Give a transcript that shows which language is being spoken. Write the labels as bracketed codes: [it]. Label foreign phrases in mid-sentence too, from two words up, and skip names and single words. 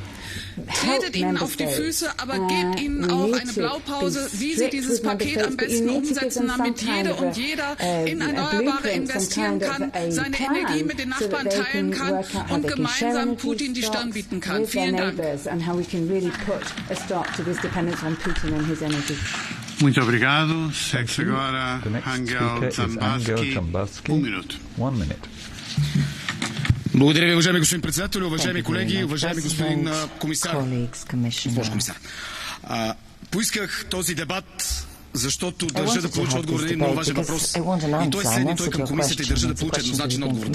[de] Tretet ihnen auf die Füße, aber gebt ihnen auch eine Blaupause, wie sie dieses Paket am besten umsetzen, damit jede und jeder in Erneuerbare investieren kann, seine Energie mit den Nachbarn teilen kann und gemeinsam Putin die Stirn bieten kann. Vielen Dank. [pt] Muito obrigado. Segue agora Angel Zambaski. [en] 1 minute. 1 minute. [bg] Благодаря ви, уважаеми господин председател, уважаеми колеги, уважаеми господин комисар. Поисках този дебат, защото държа да получа отговор на един много важен въпрос. И той е следния, той към комисията и държа да получа еднозначен отговор.